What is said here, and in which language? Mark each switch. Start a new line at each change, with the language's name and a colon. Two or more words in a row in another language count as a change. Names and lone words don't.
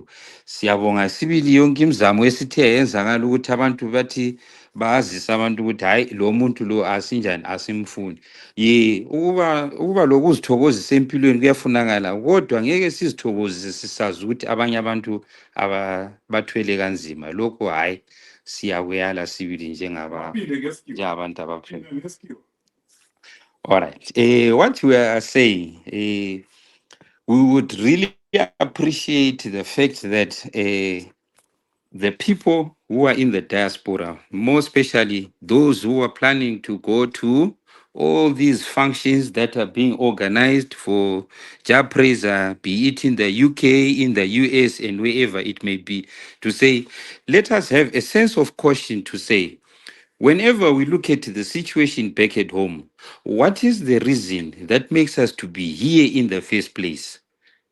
North Ndebele: Siyabonga sibili yonke imizamo esithe yenzakala ukuthi abantu bathi bazisa abantu ukuthi hayi lo muntu lo asinjani asimfuni. Ukuba lokuzithokozisa empilweni kuyafunakala, kodwa ngeke sizithokozise sisazi ukuthi abanye abantu bathwele kanzima. Lokho hayi siyakuyala sibili njengabantu abaphila.
English: All right. What we are saying, we would really appreciate the fact that the people who are in the diaspora, more especially those who are planning to go to all these functions that are being organized for Japreza, be it in the UK, in the US, and wherever it may be, to say, let us have a sense of caution to say, whenever we look at the situation back at home, what is the reason that makes us to be here in the first place?